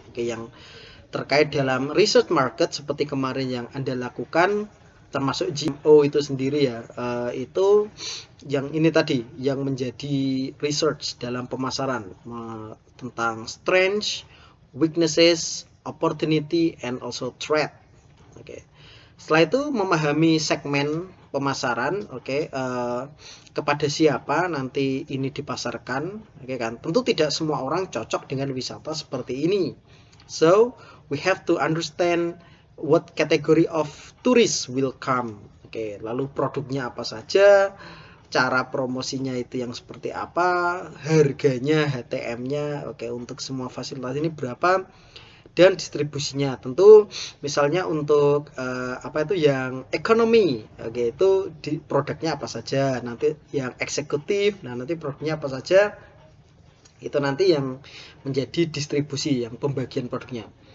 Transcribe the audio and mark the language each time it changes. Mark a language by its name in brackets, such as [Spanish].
[Indonesian] Oke, yang terkait dalam research market seperti kemarin yang Anda lakukan, termasuk GMO itu sendiri ya, itu yang ini tadi yang menjadi research dalam pemasaran tentang [English] strength, weaknesses, opportunity, and also threat. [Indonesian] Oke. Setelah itu memahami segmen pemasaran, oke, kepada siapa nanti ini dipasarkan, oke kan? Tentu tidak semua orang cocok dengan wisata seperti ini. [English] So, we have to understand what category of tourists will come. [Indonesian] Oke, lalu produknya apa saja, cara promosinya itu yang seperti apa, harganya, HTM-nya, oke, untuk semua fasilitas ini berapa, dan distribusinya. Tentu misalnya untuk apa itu yang ekonomi, oke, itu produknya apa saja, nanti yang eksekutif, nah nanti produknya apa saja, itu nanti yang menjadi distribusi, yang pembagian produknya.